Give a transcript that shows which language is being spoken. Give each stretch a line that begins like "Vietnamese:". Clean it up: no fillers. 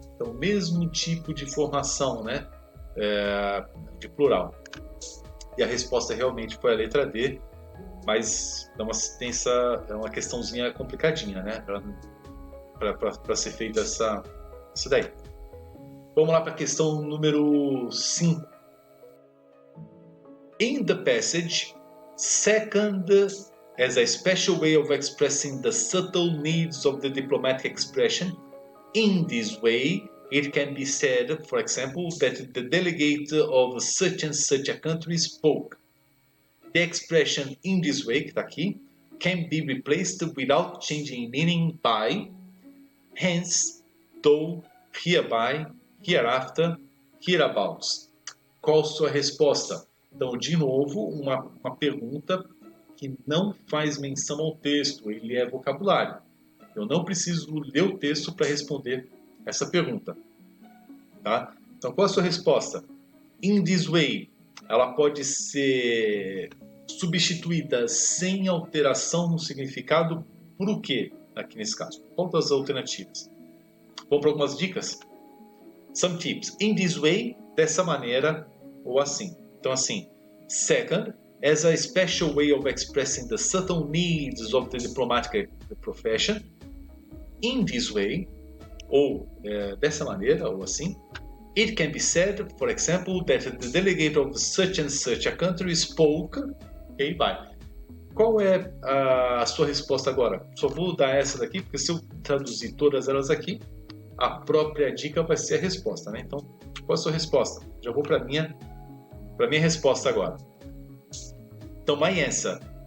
Portuguese: Então, mesmo tipo de formação, né? De plural. E a resposta realmente foi a letra D, mas é uma questãozinha complicadinha, né? Para ser feita essa daí. Vamos lá para a questão número 5.
English: In the passage, second as a special way of expressing the subtle needs of the diplomatic expression, in this way, it can be said, for example, that the delegate of such and such a country spoke. The expression in this way,
Portuguese: que está aqui,
English: can be replaced without changing meaning by hence, though, hereby, hereafter, hereabouts.
Portuguese: Qual a sua resposta? Então, de novo, uma pergunta que não faz menção ao texto, ele é vocabulário. Eu não preciso ler o texto para responder essa pergunta. Tá? Então, qual a sua resposta? In this way, ela pode ser substituída sem alteração no significado por o quê? Aqui nesse caso. Qual das alternativas? Vamos para algumas dicas?
English: Some tips. In this way,
Portuguese: dessa maneira ou assim. Então, assim.
English: Second, as a special way of expressing the subtle needs of the diplomatic profession.
Portuguese: In this way, ou dessa maneira, ou assim.
English: It can be said, for example, that the delegate of such and such a country spoke. Ok, bye.
Portuguese: Qual é a sua resposta agora? Só vou dar essa daqui, porque se eu traduzir todas elas aqui, a própria dica vai ser a resposta, né? Então, qual é a sua resposta? Já vou para minha resposta agora. Então,
English: my answer.